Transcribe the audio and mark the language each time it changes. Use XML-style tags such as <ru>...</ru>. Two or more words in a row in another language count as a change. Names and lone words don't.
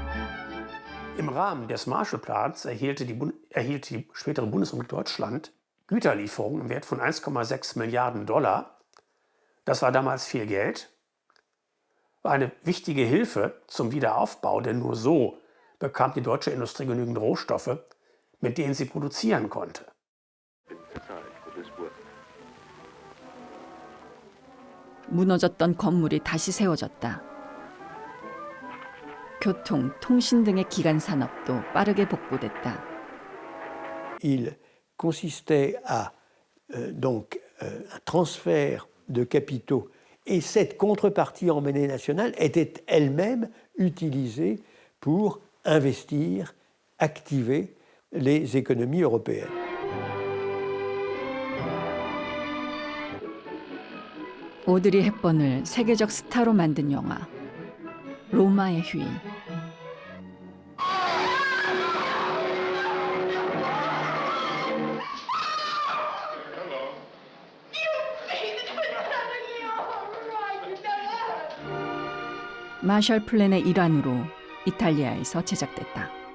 <de>Im Rahmen des Marshallplans erhielt die spätere Bundesrepublik Deutschland Güterlieferungen im Wert von 1,6 Milliarden Dollar. Das war damals viel Geld. War eine wichtige Hilfe zum Wiederaufbau, denn nur so bekam die deutsche Industrie genügend Rohstoffe, mit denen sie produzieren konnte.</de> <ko>무너졌던 건물이 다시 세워졌다. 교통, 통신 등의 기간 산업도 빠르게 복구됐다.</ko> <fr>Il consistait à donc un transfert de capitaux et cette contrepartie en monnaie nationale était elle-même utilisée pour investir, activer les économies européennes.</fr> <ko>오드리 헵번을 세계적 스타로 만든 영화 로마의 휴일. 마셜 플랜의 일환으로 이탈리아에서 제작됐다.</ko>